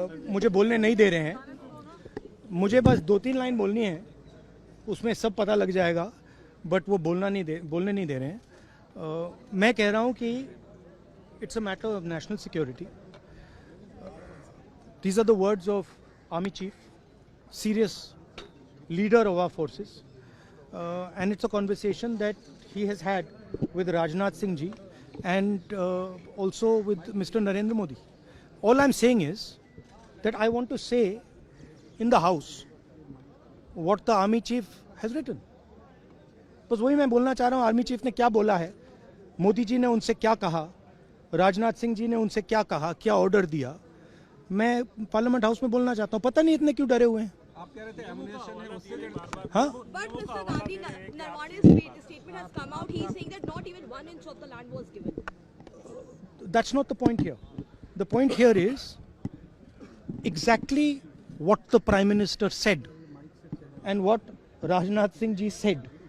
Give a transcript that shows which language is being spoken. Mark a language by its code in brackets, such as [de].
[hi] मुझे बोलने नहीं दे रहे हैं. मुझे बस 2-3 लाइन बोलनी है, उसमें सब पता लग जाएगा, बट वो बोलने नहीं दे रहे हैं. मैं कह रहा हूँ कि [en] it's a matter of national security. These are the words of Army Chief, serious leader of our forces, and it's a conversation that he has had with Rajnath Singh ji and also with Mr. Narendra Modi. All I'm saying is that I want to say in the House what the Army Chief has written. [hi] बस वही मैं बोलना चाह रहा हूँ. Army chief ने क्या बोला है, मोदी जी ने उनसे क्या कहा, राजनाथ सिंह जी ने उनसे क्या कहा, क्या ऑर्डर दिया, मैं पार्लियामेंट हाउस में बोलना चाहता हूँ. पता नहीं इतने क्यों डरे हुए हैं. आप कह रहे थे एमुनेशन है उससे. हाँ, [en] But Mr. Gandhi, Narwane's statement has come out. He is saying that not even 1 inch of the land was given. that's not the point here. The point here is exactly what the Prime Minister said and what Rajnath Singh ji said.